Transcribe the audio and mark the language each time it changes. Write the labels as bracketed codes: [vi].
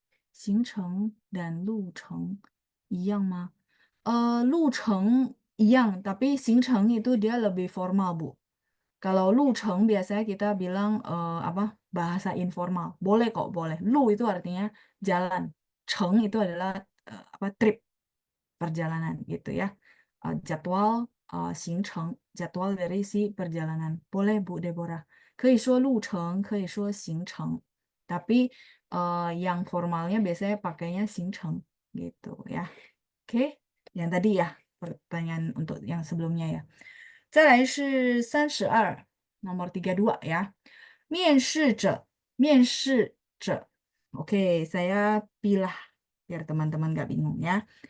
[zh] 行程 dan 路程一样吗? 路程一样, [id] tapi 行程 itu dia lebih formal, Bu. Kalau 路程 biasanya kita bilang apa? Bahasa informal. Boleh kok, boleh. Lu itu artinya jalan. Cheng itu adalah apa? Trip, perjalanan gitu ya. Jadwal 行程, jadwal dari si perjalanan. Boleh, Bu Deborah. [zh] 可以说路程, 可以说行程. [id] Tapi yang formalnya biasanya pakainya 行程 gitu ya. Oke, yang tadi ya, pertanyaan untuk yang sebelumnya ya. [zh] 再来是32, [id] nomor 32 ya. 面试者, 面试者.Oke, saya pilah biar teman-teman nggak bingung ya.